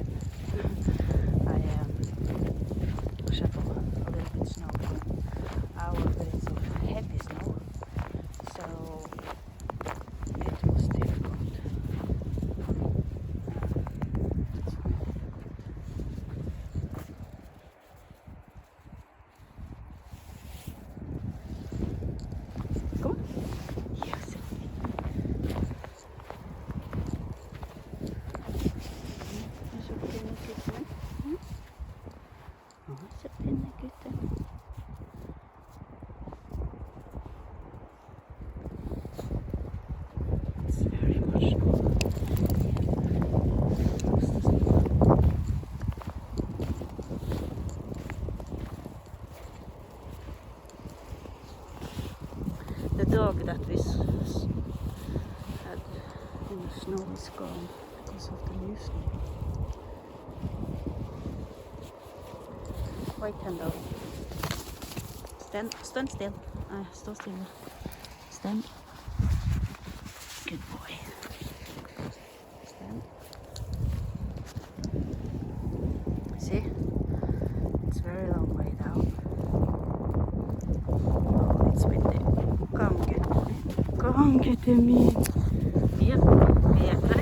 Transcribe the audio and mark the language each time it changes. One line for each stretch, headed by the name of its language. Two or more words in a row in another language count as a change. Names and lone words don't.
English: I shuffled a little bit snow for an hour, but it's so heavy snow, so it was difficult. Come on. Yes.
Norwegian: Så pinne gutten. Så pinne gutten.
English: It's very much snow. The dog that we had in the snow is gone because of the new snow. Wait, Hendo. Stand still.
Norwegian: Stå stilla.
English: Stand. Good boy. Stand. See? It's very long way down. Oh, it's windy. Come get me. Come get me. Yep. Yeah.